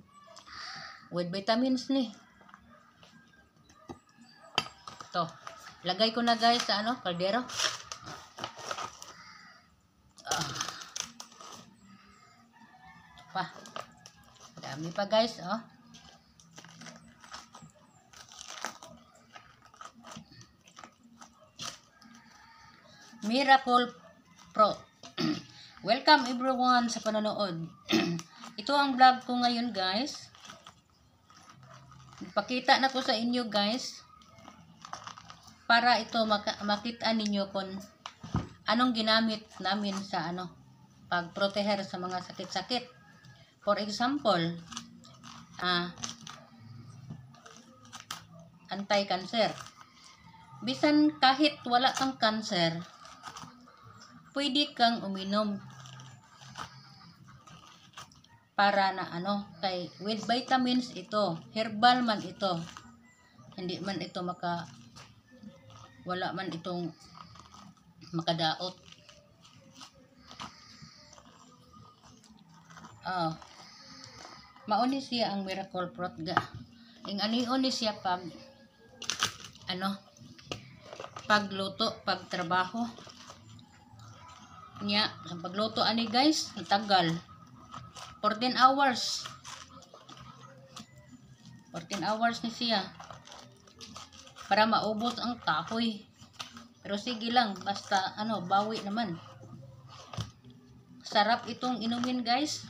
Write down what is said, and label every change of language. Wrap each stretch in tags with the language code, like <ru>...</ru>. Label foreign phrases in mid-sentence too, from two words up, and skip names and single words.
<en>With vitamins</en> <tl>ni. Ito. Lagay ko na guys sa kaldero. Dami pa guys,</tl> <en>Miracle fruit. Welcome everyone</en> <tl>sa panonood. Ito ang vlog ko ngayon guys. Ipakita na ko sa inyo guys. Para ito makita ninyo kung anong ginamit namin sa pagproteher sa mga sakit-sakit.</tl> <en>For example, anti-cancer.</en> <tl>Bisan kahit wala kang cancer, pwede kang uminom para na kay</tl> <en>with vitamins</en> <tl>ito, herbal man ito. Hindi man ito wala man itong makadaot.</tl> <ceb>Mauni siya ang miracle fruit ga. Ing ani siya pagluto, pagtrabaho. Nya, ang pagluto ani guys,</ceb> <tl>tagal.</tl> <ceb>14 hours. 14 hours ni siya.</ceb> <tl>Para maubos ang kahoy. Pero sige lang, basta bawi naman. Sarap itong inumin guys.</tl>